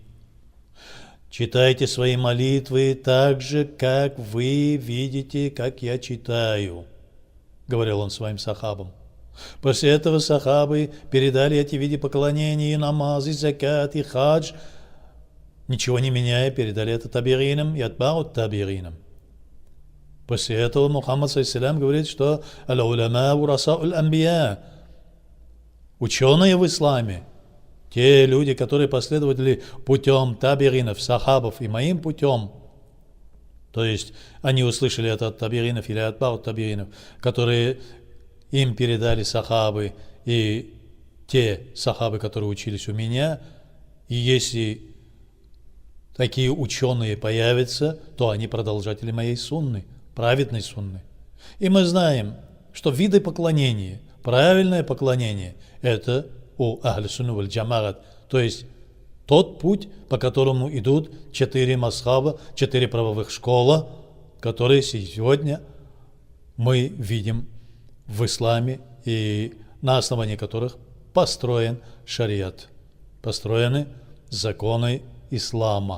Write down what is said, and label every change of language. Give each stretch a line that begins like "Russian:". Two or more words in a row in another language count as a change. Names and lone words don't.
Russian: Читайте свои молитвы так же, как вы видите, как я читаю, говорил он своим сахабам. После этого сахабы передали эти виды поклонения, намазы, закат и хадж, ничего не меняя, передали это табиринам и атбаут табиринам. После этого Мухаммад, саллаллаху, говорит, что
Arabic: «العلماء ورثة الأنبياء»,
Russian: ученые в исламе, те люди, которые последовали путем табиринов, сахабов и моим путем, то есть они услышали это от табиринов или от баут табиринов, которые им передали сахабы и те сахабы, которые учились у меня, и если такие ученые появятся, то они продолжатели моей сунны, праведной сунны. И мы знаем, что виды поклонения, правильное поклонение – это у
Arabic: أهل السنة والجماعة,
Russian: то есть тот путь, по которому идут 4 масхаба, 4 правовых школы, которые сегодня мы видим в исламе и на основании которых построен шариат, построены законы ислама.